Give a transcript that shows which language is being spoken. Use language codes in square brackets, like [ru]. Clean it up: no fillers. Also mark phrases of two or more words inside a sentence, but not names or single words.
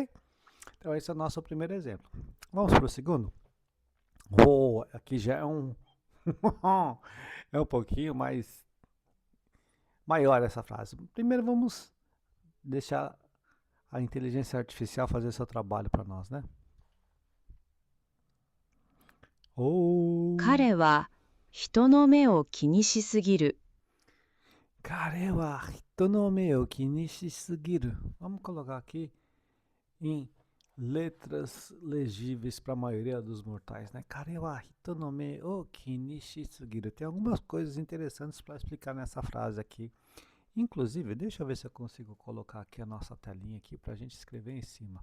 [pt] Então esse é o nosso primeiro exemplo. Vamos para o segundo? Oh, aqui já é um é um pouquinho mais maior essa frase. Primeiro vamos deixar a inteligência artificial fazer seu trabalho para nós, né? Oh, [ja] 彼は人の目を気にしすぎる彼は人の目を気にしすぎる. [pt] Vamos colocar aqui em letras legíveis para a maioria dos mortais, né? [ja] 彼は人の目を気にしすぎる. [pt] Tem algumas coisas interessantes para explicar nessa frase aqui. Inclusive, deixa eu ver se eu consigo colocar aqui a nossa telinha aqui para a gente escrever em cima.